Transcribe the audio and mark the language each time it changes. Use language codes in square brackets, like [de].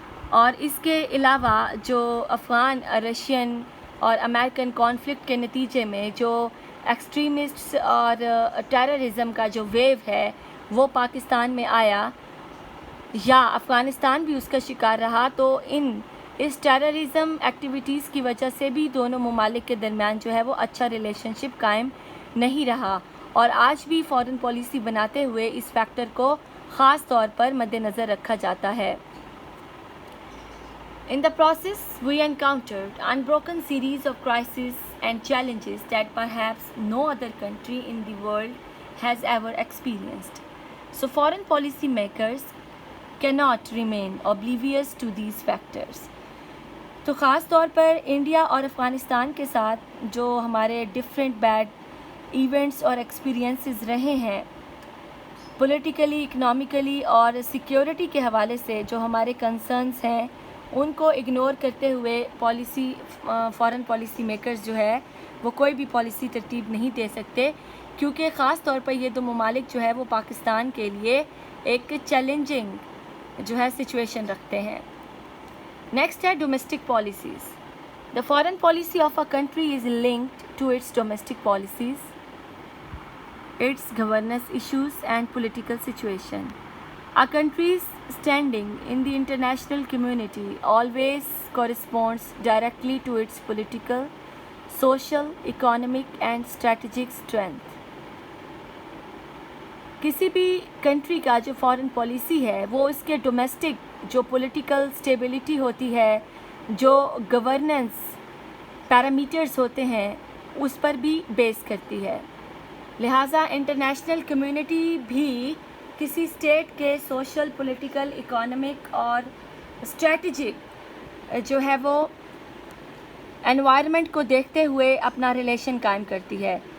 [ur] اور اس کے علاوہ جو افغان، رشین اور امریکن کانفلکٹ کے نتیجے میں جو ایکسٹریمسٹس اور ٹیررزم کا جو ویو ہے وہ پاکستان میں آیا یا افغانستان بھی اس کا شکار رہا، تو اس ٹیررزم ایکٹیویٹیز کی وجہ سے بھی دونوں ممالک کے درمیان جو ہے وہ اچھا ریلیشن شپ قائم نہیں رہا. اور آج بھی فارن پالیسی بناتے ہوئے اس فیکٹر کو خاص طور پر مد نظر رکھا جاتا ہے. [en] In the process, we encountered unbroken series of crises and challenges that perhaps no other country in the world has ever experienced. So foreign policy makers cannot remain oblivious to these factors. [ur] تو خاص طور پر India اور افغانستان کے ساتھ جو ہمارے different bad events اور experiences رہے ہیں پولیٹیکلی، اکنامکلی اور سیکیورٹی کے حوالے سے، جو ہمارے کنسرنس ہیں ان کو اگنور کرتے ہوئے فارن پالیسی میکرز جو ہے وہ کوئی بھی پالیسی ترتیب نہیں دے سکتے، کیونکہ خاص طور پر یہ دو ممالک جو ہے وہ پاکستان کے لیے ایک چیلنجنگ جو ہے سچویشن رکھتے ہیں. نیکسٹ ہے domestic policies. [en] The foreign policy of a country is linked to its domestic policies, its governance issues and political situation. A country's standing in the international community always corresponds directly to its political, social, economic and strategic strength. [ur] کسی بھی country کا جو foreign policy ہے وہ اس کے domestic جو political stability ہوتی ہے، جو گورننس پیرامیٹرز ہوتے ہیں، اس پر بھی بیس کرتی ہے. لہٰذا انٹرنیشنل کمیونٹی بھی کسی اسٹیٹ کے سوشل، پولیٹیکل، اکانومک اور اسٹریٹجک جو ہے وہ انوائرمنٹ کو دیکھتے ہوئے اپنا ریلیشن قائم کرتی ہے.